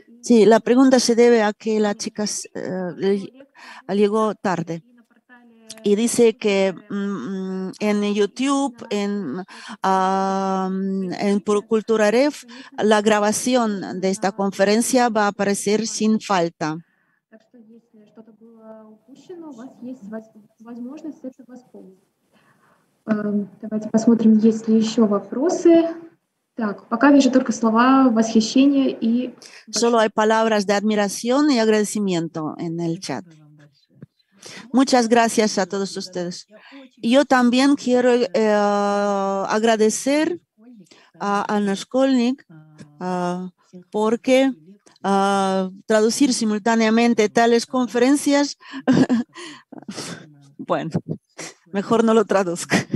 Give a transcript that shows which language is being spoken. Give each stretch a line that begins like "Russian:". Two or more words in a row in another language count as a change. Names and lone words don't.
Spanish: Sí, la pregunta se debe a que la chica llegó tarde. Y dice que en YouTube, en Cultura RF, la grabación de esta conferencia va a aparecer sin falta.
Russian: Давайте посмотрим, есть ли еще вопросы. Так, пока вижу только слова восхищения и...
Spanish: Solo hay palabras de admiración y agradecimiento en el chat. Muchas gracias a todos ustedes. Y yo también quiero agradecer a Anna Shkolnik porque traducir simultáneamente tales conferencias, bueno, mejor no lo traduzco.